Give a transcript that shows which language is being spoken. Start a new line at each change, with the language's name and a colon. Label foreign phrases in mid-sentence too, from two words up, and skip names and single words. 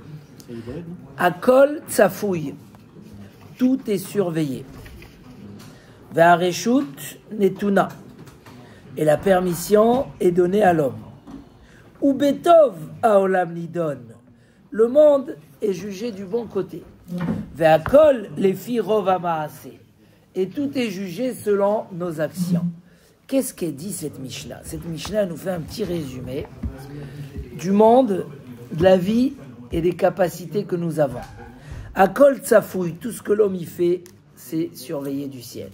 Hebrew: הכל צפוי.
French: Tout est surveillé.
Hebrew: והרשות נתונה.
French: Et la permission est donnée à l'homme.
Hebrew: ובטוב העולם נידון.
French: Le monde est jugé du bon côté.
Hebrew: והכל לפי רוב המעשה.
French: Et tout est jugé selon nos actions. Qu'est-ce qu'est dit cette Mishnah? Cette Mishnah nous fait un petit résumé du monde, de la vie et des capacités que nous avons.
Hebrew: הכל צפוי,
French: tout ce que l'homme y fait, c'est surveiller du ciel.